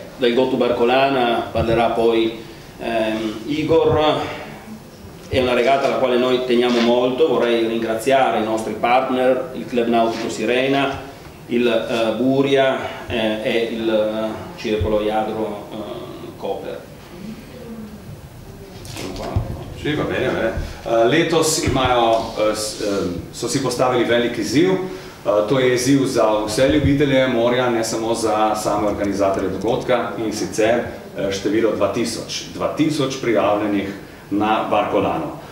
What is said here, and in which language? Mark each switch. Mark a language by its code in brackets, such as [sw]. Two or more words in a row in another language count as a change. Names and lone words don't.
[it] Del Go to Barcolana parlerà poi Igor. È una regata alla quale noi teniamo molto. Vorrei ringraziare i nostri partner, il Club Nautico Sirena, il Buria e il Circolo Jadro Koper. Že, va bene. [sl] Letos so si postavili velik izziv. To je izziv za vse ljubitelje morja, ne samo za same organizatorje dogodka, in sicer število 2000 prijavljenih na Barcolano.